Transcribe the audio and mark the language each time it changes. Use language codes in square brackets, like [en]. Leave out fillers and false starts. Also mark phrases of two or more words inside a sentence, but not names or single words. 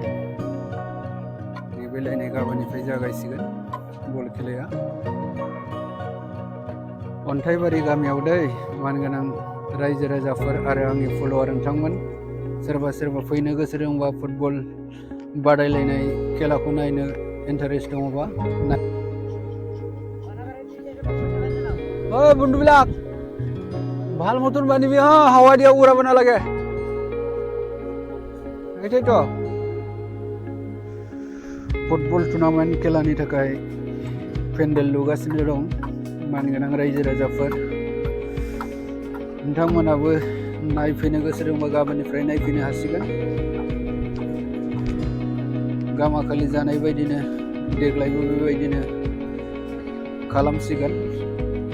[brx] नैबेलायनै गाबोननिफ्राय जागायसिगोन बल खेलाया। अन्थाइबारि गामियाव दै मानगोनां रायजो राजाफोर आरो आंनि फल'वार नोंथांमोन, सोरबा सोरबा फैनो गोसो दंबा फुटबल बादायलायनाय खेलाखौ नायनो इन्टारेस्ट दङबा [as] বন্ধুবিলাক ভাল মতন বানিবি হা, হাওয়া দিয়া উড়াব নালাগে। এটাই তো [en] football tournament [brx] खेलानि थाखाय पेन्डेल लुगासिनो दं मानगोनां रायजो राजाफोर। नोंथांमोनाबो नायफैनो गोसो दंबा गाबोननिफ्राय नायफैनो हासिगोन। गामाखालि जानाय बायदिनो देग्लायबो बेबायदिनो खालामसिगोन।